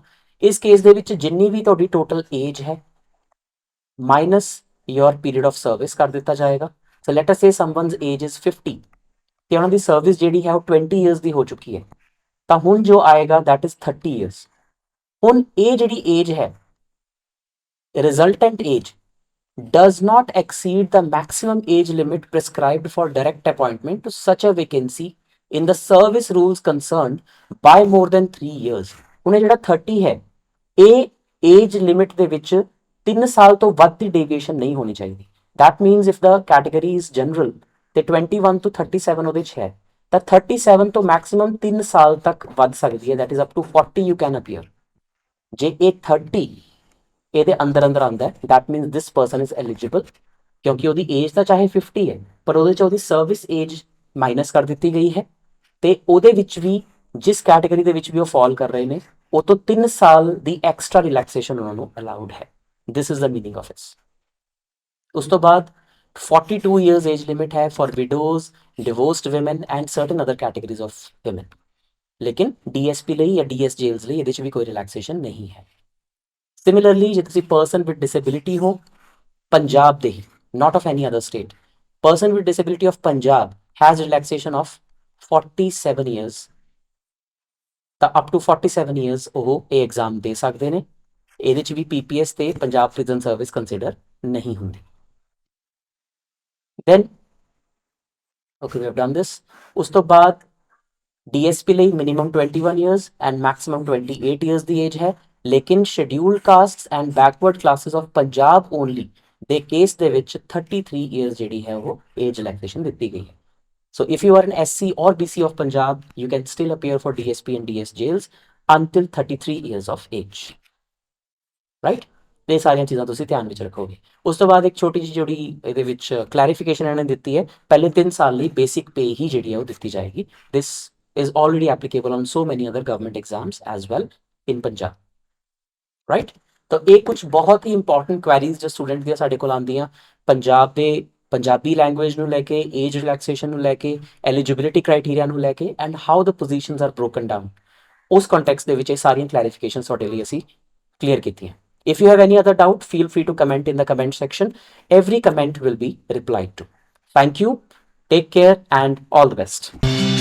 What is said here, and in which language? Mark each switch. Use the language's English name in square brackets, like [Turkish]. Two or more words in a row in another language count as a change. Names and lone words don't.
[Punjabi] ਇਸ ਕੇਸ ਦੇ ਵਿੱਚ ਜਿੰਨੀ ਵੀ ਤੁਹਾਡੀ [English] total age [Punjabi] ਹੈ [English] minus your period of service [Punjabi] ਕਰ ਦਿੱਤਾ ਜਾਏਗਾ। [English] so let us say someone's age is 50 [Punjabi] ਤੇ ਉਹਨਾਂ ਦੀ ਸਰਵਿਸ ਜਿਹੜੀ ਹੈ ਉਹ 20 ਇਅਰਸ ਦੀ ਹੋ ਚੁੱਕੀ ਹੈ, ਤਾਂ ਹੁਣ ਜੋ ਆਏਗਾ [English] that is 30 years. [Punjabi] ਹੁਣ ਇਹ ਜਿਹੜੀ ਏਜ ਹੈ [English] resultant age does not exceed the maximum age limit prescribed for direct appointment to such a vacancy in the service rules concerned by more than 3 years। [Punjabi] ਹੁਣ ਇਹ ਜਿਹੜਾ 30 ਹੈ ਇਹ [English] age limit [Punjabi] ਦੇ ਵਿੱਚ 3 ਸਾਲ ਤੋਂ ਵੱਧ ਦੀ ਡੇਵੀਏਸ਼ਨ ਨਹੀਂ ਹੋਣੀ ਚਾਹੀਦੀ। [English] that means if the category is general [Punjabi] ਤੇ 21 ਤੋਂ 37 ਉਹਦੇ 'ਚ ਹੈ ਤਾਂ 37 ਤੋਂ ਮੈਕਸਿਮਮ 3 ਸਾਲ ਤੱਕ ਵੱਧ ਸਕਦੀ ਹੈ, [English] that is up to 40 you can appear। [Punjabi] ਜੇ ਇਹ 30 ਇਹਦੇ ਅੰਦਰ ਆਉਂਦਾ ਹੈ [English] that means this person is eligible [Punjabi] ਕਿਉਂਕਿ ਉਹਦੀ ਏਜ ਤਾਂ ਚਾਹੇ 50 ਹੈ, ਪਰ ਉਹਦੇ ਚ ਉਹਦੀ [English] service age [Punjabi] ਮਾਈਨਸ ਕਰ ਦਿੱਤੀ ਗਈ ਹੈ, ਤੇ ਉਹਦੇ ਵਿੱਚ ਵੀ ਜਿਸ ਕੈਟਾਗਰੀ ਦੇ ਵਿੱਚ ਵੀ ਉਹ ਫਾਲ ਕਰ ਰਹੇ ਨੇ, ਉਹ ਤੋਂ 3 ਸਾਲ ਦੀ [English] extra relaxation [Punjabi] ਉਹਨਾਂ ਨੂੰ ਅਲਾਉਡ ਹੈ। [English] this is the meaning of its. [Punjabi] ਉਸ ਤੋਂ ਬਾਅਦ [English] 42 years age limit है for widows, divorced women and certain other categories of women। [Punjabi] लेकिन DSP ਲਈ ਜਾਂ [English] DS jails [Punjabi] ਲਈ ਇਹਦੇ 'ਚ ਵੀ ਕੋਈ ਰਿਲੈਕਸੇਸ਼ਨ ਨਹੀਂ ਹੈ। ਸਿਮਿਲਰਲੀ ਜੇ ਤੁਸੀਂ [English] person with disability [Punjabi] ਹੋ ਪੰਜਾਬ ਦੇ ਹੀ, [English] not of any other state, person with disability of Punjab has relaxation of 47 years, [Punjabi] ਤਾਂ [English] up to 47 years [Punjabi] ਉਹ ਇਹ ਐਗਜ਼ਾਮ ਦੇ ਸਕਦੇ ਨੇ। ਇਹਦੇ 'ਚ ਵੀ PPS ਤੇ ਪੰਜਾਬ ਪ੍ਰਿਜ਼ਨ ਸਰਵਿਸ ਕੰਸੀਡਰ ਨਹੀਂ ਹੁੰਦੀ। [English] then okay, we have done this. [Punjabi] ਉਸ ਤੋਂ ਬਾਅਦ DSP ਲਈ [English] minimum 21 years and maximum 28 years [Punjabi] ਦੀ ਏਜ ਹੈ, ਲੇਕਿਨ [English] Scheduled Castes and Backward Classes of Punjab only [Punjabi] ਦੇ ਕੇਸ ਦੇ ਵਿੱਚ 33 years ਜਿਹੜੀ ਹੈ ਉਹ [English] age relaxation [Punjabi] ਦਿੱਤੀ ਗਈ ਹੈ। [English] So if you are an SC or BC of Punjab, you can still appear for DSP and DS jails until 33 years of age, right? [Punjabi] ਇਹ ਸਾਰੀਆਂ ਚੀਜ਼ਾਂ ਤੁਸੀਂ ਧਿਆਨ ਵਿੱਚ ਰੱਖੋਗੇ। ਉਸ ਤੋਂ ਬਾਅਦ ਇੱਕ ਛੋਟੀ ਜਿਹੀ ਜਿਹੜੀ ਇਹਦੇ ਵਿੱਚ ਕਲੈਰੀਫਿਕੇਸ਼ਨ ਇਹਨਾਂ ਨੇ ਦਿੱਤੀ ਹੈ, ਪਹਿਲੇ 3 ਸਾਲ ਲਈ [English] basic pay [Punjabi] ਹੀ ਜਿਹੜੀ ਹੈ ਉਹ ਦਿੱਤੀ ਜਾਏਗੀ। [English] ਦਿਸ is already applicable on so many other government exams as well in Punjab, right? [Punjabi] ਤਾਂ ਇਹ ਕੁਝ ਬਹੁਤ ਹੀ [English] important queries [Punjabi] ਜੋ ਸਟੂਡੈਂਟ ਦੀਆਂ ਸਾਡੇ ਕੋਲ ਆਉਂਦੀਆਂ ਪੰਜਾਬ ਦੇ [English] Punjabi language [Punjabi] ਨੂੰ ਲੈ ਕੇ, [English] age relaxation [Punjabi] ਨੂੰ ਲੈ ਕੇ, [English] eligibility criteria [Punjabi] ਨੂੰ ਲੈ ਕੇ [English] and how the positions are broken down, [Punjabi] ਉਸ ਕੰਟੈਕਸਟ ਦੇ ਵਿੱਚ ਇਹ ਸਾਰੀਆਂ ਕਲੈਰੀਫਿਕੇਸ਼ਨ ਤੁਹਾਡੇ ਲਈ ਅਸੀਂ ਕਲੀਅਰ ਕੀਤੀਆਂ। [English] If you have any other doubt, feel free to comment in the comment section. Every comment will be replied to. Thank you, take care and all the best.